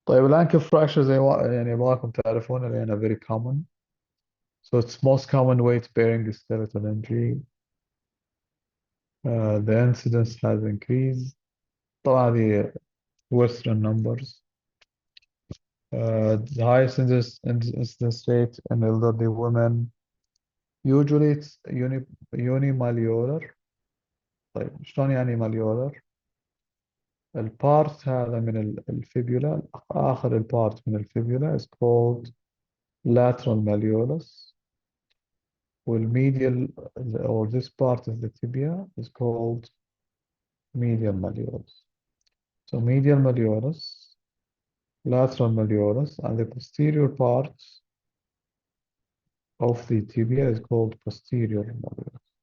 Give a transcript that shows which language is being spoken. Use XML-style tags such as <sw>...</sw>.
<ar>طيب الانكل fracture زي يعني يبغاكم تعرفون لأنه</ar> <en>very common. So it's most common weight bearing skeletal injury. The incidence has increased.</en> <ar>طبعا هذه</ar> <en>Western numbers. The highest incidence rate in elderly women. Usually it's unimalleolar.</en> <ar>طيب شلون يعني malleolar؟ البارت هذا من الفيبولا، آخر البارت من الفيبولا</ar> <en>is called lateral malleolus. والميديال or this part of the tibia is called medial malleolus. So medial malleolus, lateral malleolus, and the posterior part of the tibia is called posterior malleolus.</en>